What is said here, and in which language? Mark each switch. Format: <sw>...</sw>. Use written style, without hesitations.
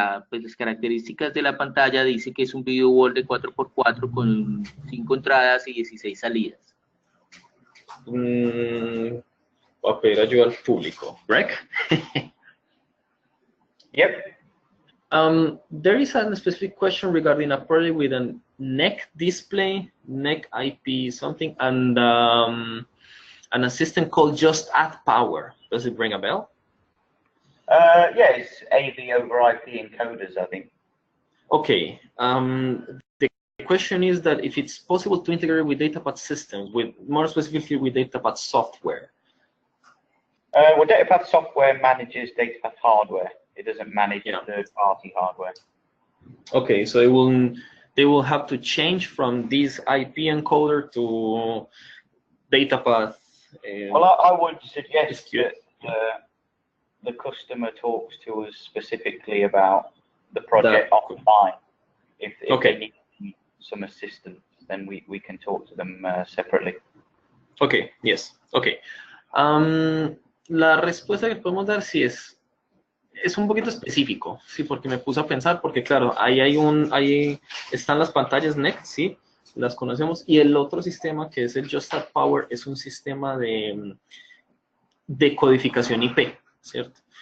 <es>Pues las características de la pantalla dice que es un video wall de 4x4 con 5 entradas y 16 salidas. Voy a pedir ayuda al público. Greg?</es> <en>Yep. There is a specific question regarding a project with a NEC display, NEC IP something, and a system called Just Add Power. Does it ring a bell? Yeah, it's AV over IP encoders, I think. Okay. The question is that if it's possible to integrate with DataPad systems, more specifically with DataPad software. Well, DataPad software manages DataPad hardware. It doesn't manage third-party hardware. Okay, so they will have to change from this IP encoder to DataPad. Well, I would suggest that the customer talks to us specifically about the project offline. If they need some assistance, then we can talk to them separately. Okay, yes, okay.</en> <es>La respuesta que podemos dar sí es un poquito específico, sí, porque me puse a pensar, porque claro, ahí están las pantallas NEC, sí, las conocemos, y el otro sistema que es el Just Add Power es un sistema de codificación IP, ¿cierto?</es>